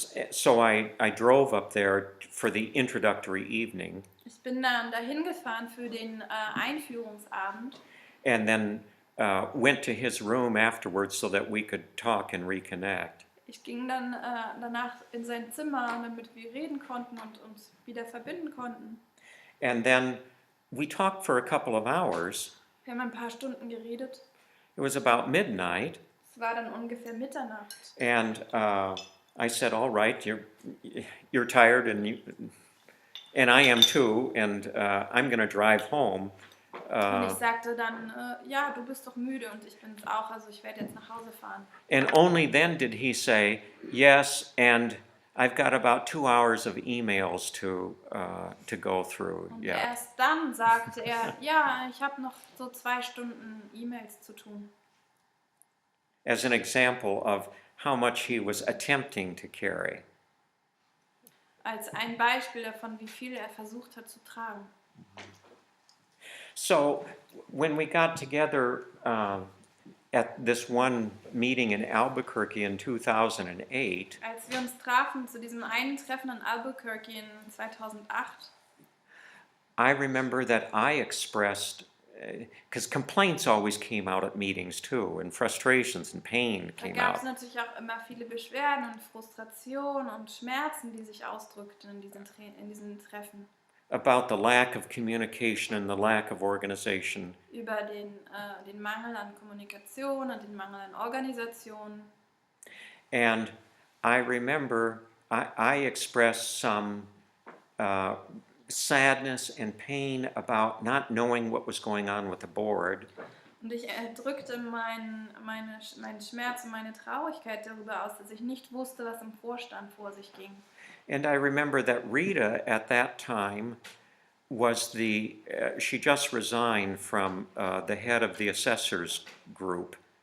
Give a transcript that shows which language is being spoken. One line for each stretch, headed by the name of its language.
English: So I drove up there for the introductory evening.
German: Ich bin dann dahin gefahren für den Einführungsabend.
English: And then went to his room afterwards so that we could talk and reconnect.
German: Ich ging dann danach in sein Zimmer, damit wir reden konnten und uns wieder verbinden konnten.
English: And then we talked for a couple of hours.
German: Wir haben ein paar Stunden geredet.
English: It was about midnight.
German: Es war dann ungefähr Mitternacht.
English: And I said, "All right, you're tired, and I am too, and I'm going to drive home."
German: Und ich sagte dann, ja, du bist doch müde und ich bin es auch, also ich werde jetzt nach Hause fahren.
English: And only then did he say, "Yes, and I've got about 2 hours of emails to go through."
German: Und
English: Yeah.
German: erst dann sagte er, ja, ich habe noch so 2 Stunden E-Mails zu tun.
English: As an example of how much he was attempting to carry.
German: Als ein Beispiel davon, wie viel er versucht hat zu tragen.
English: So when we got together at this one meeting in Albuquerque in 2008,
German: Als wir uns trafen zu diesem einen Treffen in Albuquerque in 2008,
English: I remember that I expressed, because complaints always came out at meetings too, and frustrations and pain
German: da
English: came
German: gab es
English: out.
German: natürlich auch immer viele Beschwerden und Frustrationen und Schmerzen, die sich ausdrückten in diesen Treffen.
English: About the lack of communication and the lack of organization.
German: Über den Mangel an Kommunikation und den Mangel an Organisation.
English: And I remember I expressed some sadness and pain about not knowing what was going on with the board.
German: Und ich drückte meinen Schmerz und meine Traurigkeit darüber aus, dass ich nicht wusste, was im Vorstand vor sich ging.
English: And I remember that Rita at that time was she just resigned from the head of the assessors group.